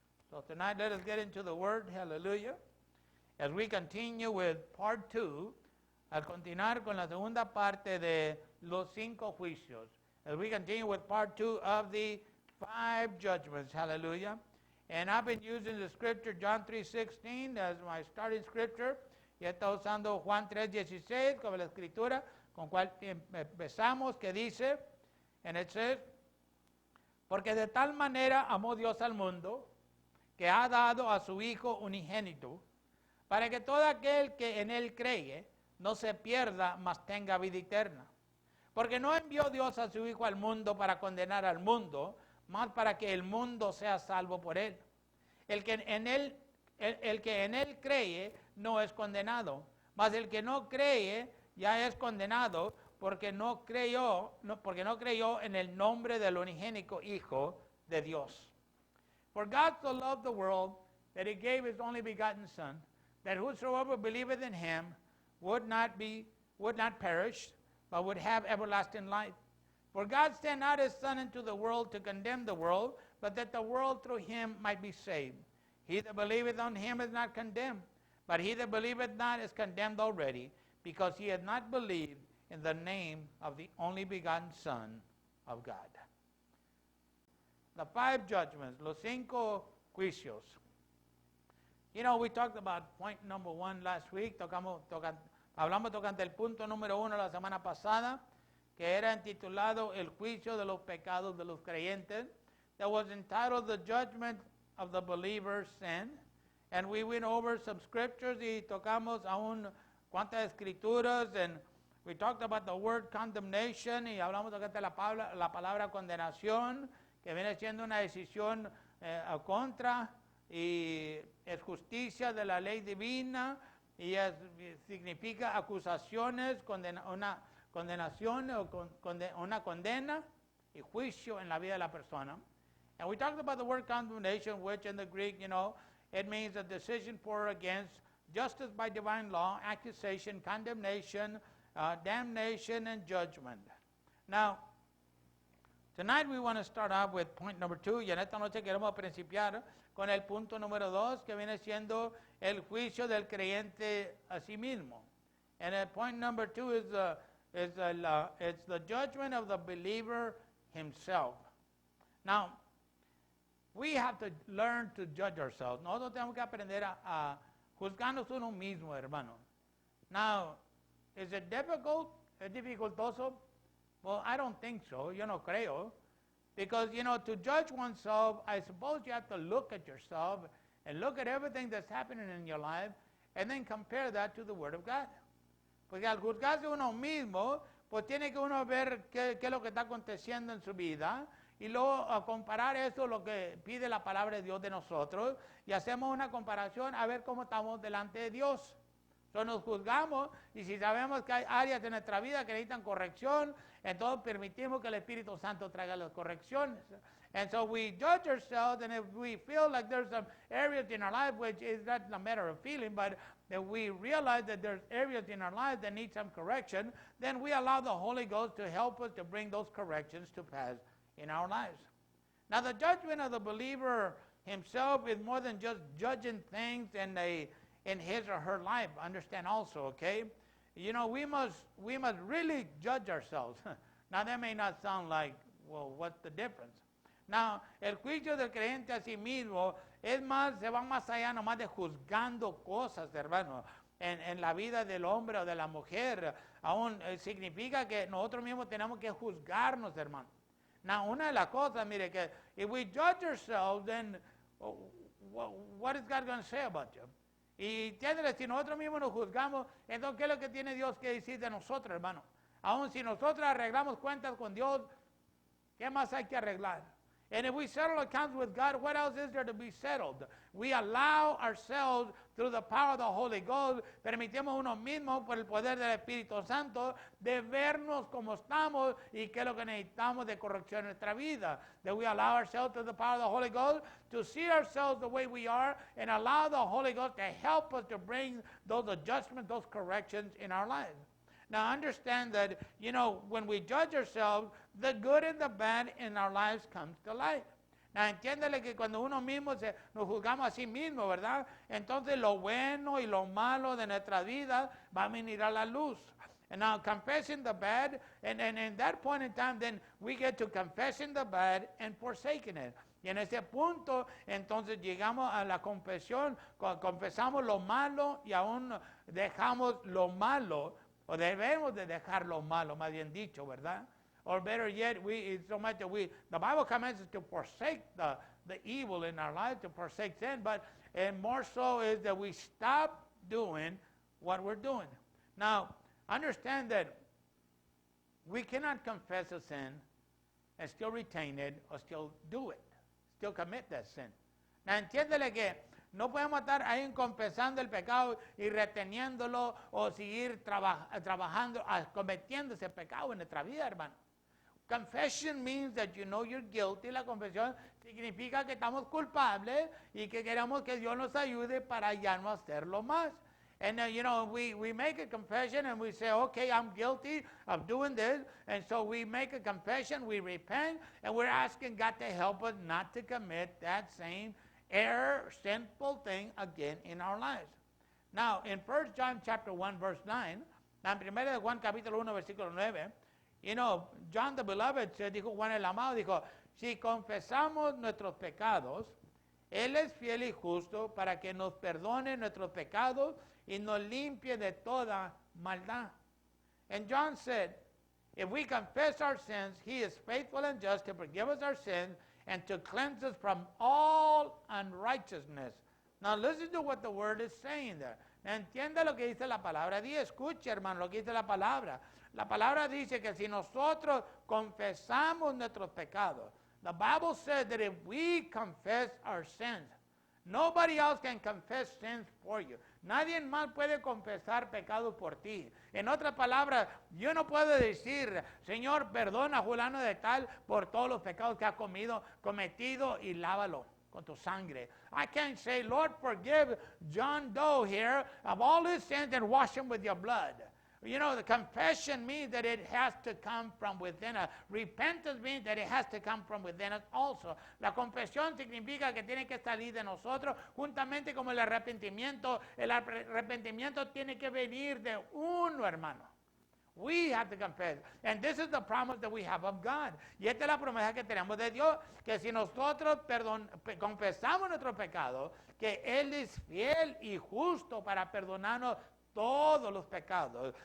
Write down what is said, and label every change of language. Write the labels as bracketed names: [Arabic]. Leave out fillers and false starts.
[English] So tonight let us get into the word. Hallelujah. As we continue with part 2, [Spanish] al continuar con la segunda parte de los 5 juicios. [English] As we continue with part 2 of the 5 judgments. Hallelujah. And I've been using the scripture John 3:16 as my starting scripture. [Spanish] Y he estado usando Juan 3:16 como la escritura con cual empezamos, que dice, [English] and it says, [Spanish] porque de tal manera amó Dios al mundo, que ha dado a su Hijo unigénito, para que todo aquel que en él cree no se pierda, mas tenga vida eterna. Porque no envió Dios a su Hijo al mundo para condenar al mundo, mas para que el mundo sea salvo por él. El que en él cree no es condenado, mas el que no cree ya es condenado porque no creyó en el nombre del unigénito Hijo de Dios. [English] For God so loved the world that he gave his only begotten Son, that whosoever believeth in him would not perish, but would have everlasting life. For God sent not his Son into the world to condemn the world, but that the world through him might be saved. He that believeth on him is not condemned, but he that believeth not is condemned already, because he hath not believed in the name of the only begotten Son of God. The 5 judgments, [Spanish] los 5 juicios. [English] You know, we talked about point number 1 last week. [Spanish] Hablamos tocante el punto número 1 la semana pasada, que era intitulado El juicio de los pecados de los creyentes. [English] That was entitled The Judgment of the Believer's Sin. And we went over some scriptures [Spanish] y tocamos aún cuantas escrituras, [English] and we talked about the word condemnation, [Spanish] y hablamos de la palabra condenación, que viene siendo una decisión contra, y es justicia de la ley divina, y significa acusaciones, una condenación o una condena y juicio en la vida de la persona. [English] And we talked about the word condemnation, which in the Greek, it means a decision for or against, justice by divine law, accusation, condemnation, damnation, and judgment. Now, tonight we want to start off with point number 2, [Spanish] y en esta noche queremos principiar con el punto número 2, que viene siendo el juicio del creyente a sí mismo. [English] And point number 2 is the judgment of the believer himself. Now, we have to learn to judge ourselves. [Spanish] Nosotros tenemos que aprender a juzgarnos uno mismo, hermano. [English] Now, is it difficult? [Spanish] ¿Es dificultoso? [English] Well, I don't think so. [Spanish] Yo no creo. [English] Because, to judge oneself, I suppose you have to look at yourself and look at everything that's happening in your life and then compare that to the Word of God. [Spanish] Porque al juzgarse uno mismo, pues tiene que uno ver qué es lo que está aconteciendo en su vida y luego comparar eso, lo que pide la palabra de Dios de nosotros, y hacemos una comparación a ver cómo estamos delante de Dios. Entonces nos juzgamos, y si sabemos que hay áreas de nuestra vida que necesitan corrección, entonces permitimos que el Espíritu Santo traiga las correcciones. [English] And so we judge ourselves, and if we feel like there's some areas in our life, which is not a matter of feeling, but that we realize that there's areas in our life that need some correction, then we allow the Holy Ghost to help us to bring those corrections to pass in our lives. Now, the judgment of the believer himself is more than just judging things in his or her life. Understand also, okay? We must really judge ourselves. Now, that may not sound like, well, what's the difference? [Spanish] Now, el juicio del creyente a sí mismo se va más allá nomás de juzgando cosas, hermano, en la vida del hombre o de la mujer. Aún significa que nosotros mismos tenemos que juzgarnos, hermano. [English] Now, [Spanish] una de las cosas, mire, que [English] if we judge ourselves, then what is God going to say about you? [Spanish] Y si nosotros mismos nos juzgamos, entonces, ¿qué es lo que tiene Dios que decir de nosotros, hermano? Aún si nosotros arreglamos cuentas con Dios, ¿qué más hay que arreglar? [English] And if we settle accounts with God, what else is there to be settled? We allow ourselves, through the power of the Holy Ghost, [Spanish] permitimos uno mismo por el poder del Espíritu Santo de vernos como estamos y qué es lo que necesitamos de corrección en nuestra vida. [English] That we allow ourselves, through the power of the Holy Ghost, to see ourselves the way we are and allow the Holy Ghost to help us to bring those adjustments, those corrections in our lives. Now understand that, when we judge ourselves, the good and the bad in our lives comes to light. [Spanish] Entiéndele que cuando uno mismo nos juzgamos a sí mismo, ¿verdad? Entonces lo bueno y lo malo de nuestra vida va a venir a la luz. [English] And now confessing the bad, and in that point in time, then we get to confessing the bad and forsaking it. [Spanish] Y en ese punto, entonces llegamos a la confesión, confesamos lo malo y aún dejamos lo malo, o debemos de dejar lo malo, más bien dicho, ¿verdad? [English] Or better yet, it's so much that the Bible commands us to forsake the evil in our lives, to forsake sin, but more so is that we stop doing what we're doing. Now, understand that we cannot confess a sin and still retain it or still do it, still commit that sin. [Spanish] Now, entiéndele que no podemos estar ahí confesando el pecado y reteniéndolo o seguir trabajando, cometiendo ese pecado en nuestra vida, hermano. [English] Confession means that you know you're guilty. [Spanish] La confesión significa que estamos culpables y que queremos que Dios nos ayude para ya no hacerlo más. [English] And we make a confession and we say, okay, I'm guilty of doing this. And so we make a confession, we repent, and we're asking God to help us not to commit that same error, sinful thing again in our lives. Now, in 1 John chapter 1, verse 9, [Spanish] en 1 de Juan capítulo 1, versículo 9, [English] John the Beloved, [Spanish] dijo Juan el Amado, dijo, si confesamos nuestros pecados, Él es fiel y justo para que nos perdone nuestros pecados y nos limpie de toda maldad. [English] And John said, if we confess our sins, He is faithful and just to forgive us our sins and to cleanse us from all unrighteousness. Now listen to what the word is saying there. [Spanish] Entienda lo que dice la palabra. Escuche, hermano, lo que dice la palabra. La palabra dice que si nosotros confesamos nuestros pecados, [English] the Bible says that if we confess our sins, nobody else can confess sins for you. [Spanish] Nadie más puede confesar pecados por ti. En otras palabras, yo no puedo decir, Señor, perdona a fulano de tal por todos los pecados que ha cometido y lávalo con tu sangre. [English] I can't say, Lord, forgive John Doe here of all his sins and wash him with your blood. The confession means that it has to come from within us. Repentance means that it has to come from within us also. [Spanish] La confesión significa que tiene que salir de nosotros, juntamente como el arrepentimiento. El arrepentimiento tiene que venir de uno, hermano. [English] We have to confess. And this is the promise that we have of God. [Spanish] Y esta es la promesa que tenemos de Dios, que si nosotros confesamos nuestro pecado, que Él es fiel y justo para perdonarnos todos los pecados.